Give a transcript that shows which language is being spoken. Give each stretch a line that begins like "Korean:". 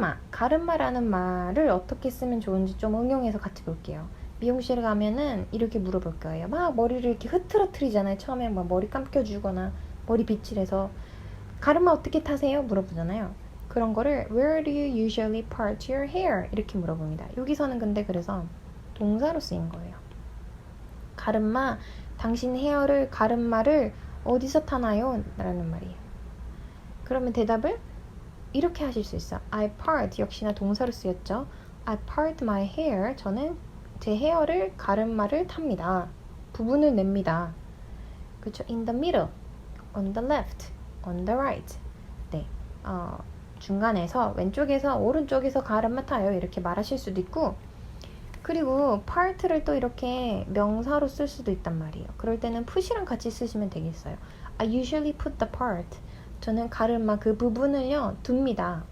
Korean: 가르마라는 말을 어떻게 쓰면 좋은지 좀 응용해서 같이 볼게요. 미용실에 가면은 이렇게 물어볼 거예요. 막 머리를 이렇게 흐트러트리잖아요. 처음에 막 머리 감겨주거나 머리 빗질해서 가르마 어떻게 타세요? 물어보잖아요. 그런 거를
English: Where do you usually part your hair?
Korean: 이렇게 물어봅니다. 여기서는 근데 그래서 동사로 쓰인 거예요. 가르마, 당신 헤어를, 가르마를 어디서 타나요? 라는 말이에요. 그러면 대답을 이렇게 하실 수 있어.
English: I part,
Korean: 역시나 동사로 쓰였죠.
English: I part my hair,
Korean: 저는 제 헤어를, 가르마를 탑니다. 부분을 냅니다. 그렇죠?
English: In the middle, on the left, on the right.
Korean: 네, 중간에서, 왼쪽에서, 오른쪽에서 가르마 타요. 이렇게 말하실 수도 있고, 그리고 part를 또 이렇게 명사로 쓸 수도 있단 말이에요. 그럴 때는 put이랑 같이 쓰시면 되겠어요.
English: I usually put the part.
Korean: 저는 가르마 그 부분을요 둡니다.